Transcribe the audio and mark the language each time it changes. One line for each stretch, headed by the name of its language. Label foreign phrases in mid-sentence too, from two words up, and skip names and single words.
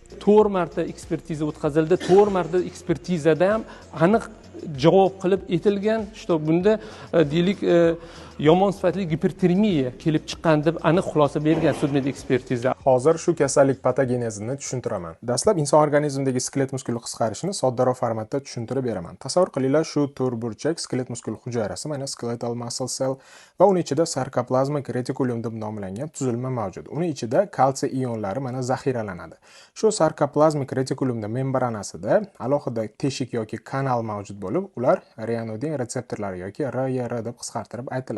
Uzbek: 4 marta ekspertiza o'tkazildi. 4 marta ekspertizada ham aniq javob qilib aytilgan, что bunda deylik yomon sifatli gipertermiya kelib chiqqan deb aniq xulosa bergan sudmed ekspertiza. Hozir shu kasallik patogenezini tushuntiraman. Dastlab inson organizmidagi skelet muskuli qisqarishini soddaroq formatda tushuntirib beraman. Tasavvur qilinglar, shu to'rtburchak skelet muskul hujayrasi, mana
English: skeletal muscle cell
Uzbek: va uni ichida sarkoplasmik retikulum deb nomlangan tuzilma mavjud. Uni ichida kalsiy ionlari mana zaxiralanadi. Shu sarkoplazmik retikulumda membranasida alohida teshik yoki kanal mavjud bo'lib, ular ryanodin retseptorlari yoki RYR deb qisqartirib aytiladi.